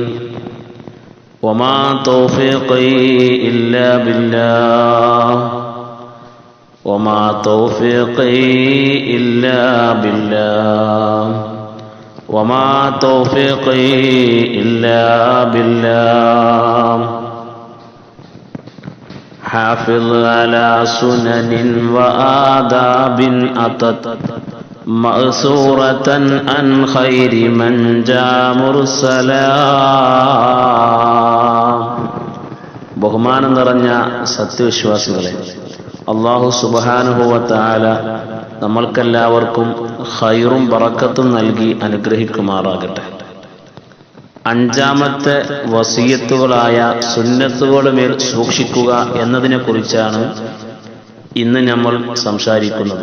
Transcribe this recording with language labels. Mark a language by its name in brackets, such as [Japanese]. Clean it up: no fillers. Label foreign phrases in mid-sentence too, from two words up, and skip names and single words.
[Arabic] وما توفيقي إلا بالله وما توفيقي إلا بالله وما توفيقي إلا بالله. حافظ على سنن وآداب أتت مأثورة عن خير من جاء مرسلا. [Malayalam] ബഹുമാനം നിറഞ്ഞ സത്യവിശ്വാസികളെ, [Arabic] الله سبحانه وتعالى [Malayalam] നമ്മൾക്കെല്ലാവർക്കും ഖൈറും ബറക്കത്തും നൽകി അനുഗ്രഹിക്കുമാറാകട്ടെ. അഞ്ചാമത്തെ വസിയത്തുകളായ സുന്നത്തുകളുടെ മേൽ സൂക്ഷിക്കുക എന്നതിനെ കുറിച്ചാണ് ഇന്ന് നമ്മൾ സംസാരിക്കുന്നത്.